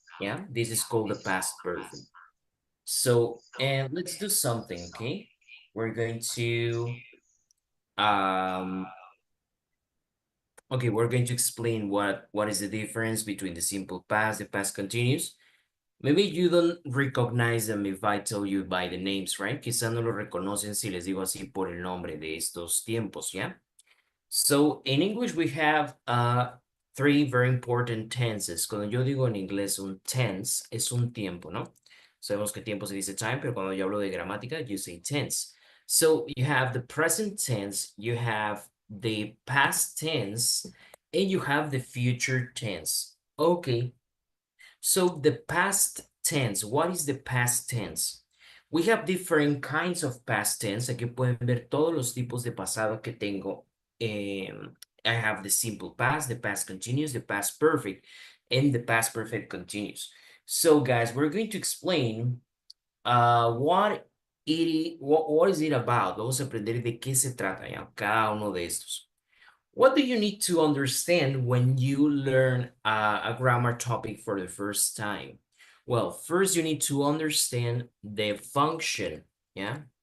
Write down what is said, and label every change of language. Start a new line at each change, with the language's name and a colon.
English: Yeah, this is called the past perfect. So, and let's do something, okay? We're going to, um, okay, we're going to explain what is the difference between the simple past, the past continuous. Maybe you don't recognize them if I tell you by the names, right?
Spanish: Quizá no lo reconocen si les digo así por el nombre de estos tiempos, ¿ya?
English: So in English we have three very important tenses.
Spanish: Cuando yo digo en inglés un tense es un tiempo, ¿no? Sabemos que tiempo se dice time, pero cuando yo hablo de gramática,
English: you say tense. So you have the present tense, you have the past tense, and you have the future tense. Okay, so the past tense, what is the past tense? We have different kinds of past tense.
Spanish: Aquí pueden ver todos los tipos de pasado que tengo.
English: I have the simple past, the past continuous, the past perfect, and the past perfect continuous. So guys, we're going to explain what is it about.
Spanish: Vamos a aprender de qué se trata ya, cada uno de estos.
English: What do you need to understand when you learn a grammar topic for the first time? Well, first you need to understand the function, yeah?